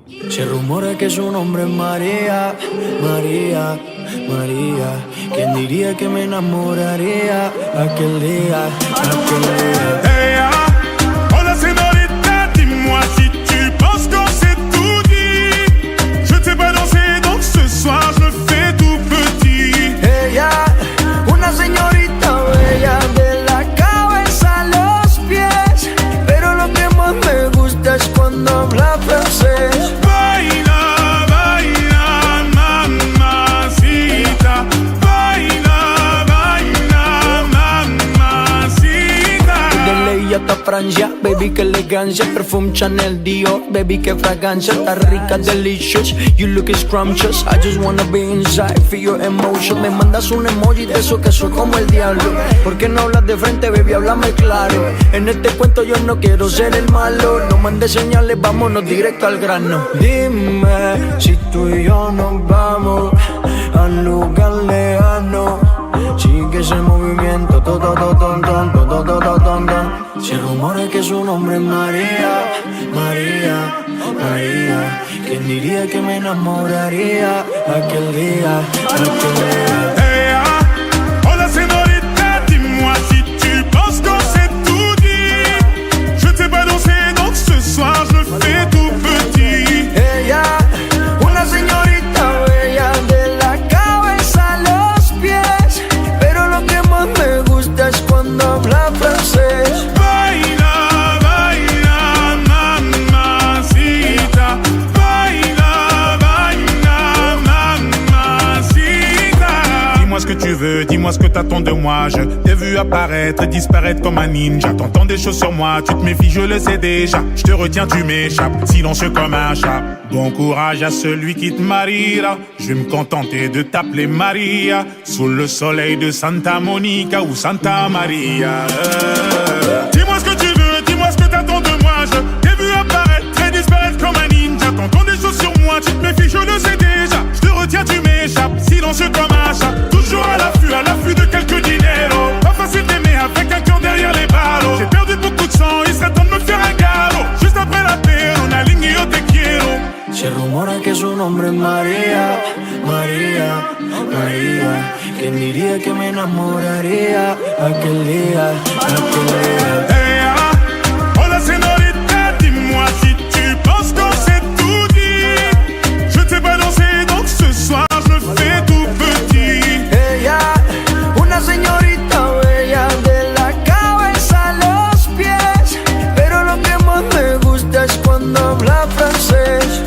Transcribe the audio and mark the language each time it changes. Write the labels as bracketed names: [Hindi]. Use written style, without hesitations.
[Spanish] Se rumora que su nombre es María, María, María. ¿Quién diría que me enamoraría aquel día, aquel día? [French] Hey, [Spanish] hola señorita, [French] dis-moi si tu penses qu'on s'est tout dit. Je t'ai pas dansé donc ce soir je me fais tout petit. [Spanish] Ella, una señorita bella de la cabeza a los pies. Pero lo que más me gusta es cuando habla francés. Baila, baila, mamacita. Baila, baila, mamacita. De ley hasta Francia, baby, que elegancia. Perfume Chanel, Dior, baby, que fragancia. Está rica, [English] delicious, you look scrumptious. I just wanna be inside, feel your emotion. [Spanish] Me mandas un emoji de eso que soy como el diablo. ¿Por qué no hablas de frente, baby? Háblame claro. En este cuento yo no quiero ser el malo. No mandes señales, vámonos directo al grano. Dime si tú y yo nos vamos al lugar lejano. Sigue ese movimiento, todo, todo, todo, todo, todo, todo, todo. Se rumora que su nombre es María, María, María. ¿Quién diría que me enamoraría aquel día, aquel día? [French] Hey, [Spanish] hola señorita, [French] dis-moi si tu penses qu'on s'est tout dit. Je t'ai pas dansé donc ce soir je me fais tout petit. [Spanish] Ella, una señorita bella de la cabeza a los pies. Pero lo que más me gusta es cuando habla francés. Baila, baila, mamacita. Baila, baila, mamacita. [French] Dis-moi ce que tu veux, dis-moi ce que t'attends de moi. Je t'ai vu apparaître et disparaître comme un ninja. T'entends des choses sur moi, tu te méfies, je le sais déjà. Je te retiens, tu m'échappes, silencieux comme un chat. Bon courage à celui qui te mariera. Je vais me contenter de t'appeler Maria. Sous le soleil de Santa Monica ou Santa Maria. Dis-moi ce que tu veux, dis-moi ce que t'attends de moi. Je t'ai vu apparaître et disparaître comme un ninja. T'entends des choses sur moi, tu te méfies, je le sais déjà. Je te retiens, tu m'échappes, silencieux comme un chat. Toujours à l'affût de quelques dinero. Pas facile d'aimer avec un cœur derrière les ballots. J'ai perdu beaucoup de sang, il serait temps de me faire un galop. Juste après la paix, on aligne [Spanish] yo te quiero. Se rumora que su nombre es María, María, María. ¿Quién diría que me enamoraría aquel día, aquel día? [French] Hey, [Spanish] hola señorita, [French] dis-moi si tu penses qu'on s'est tout dit. Je t'ai pas dansé donc ce soir je me fais tout petit. [Spanish] Ella, una señorita bella de la cabeza a los pies. Pero lo que más me gusta es cuando habla francés.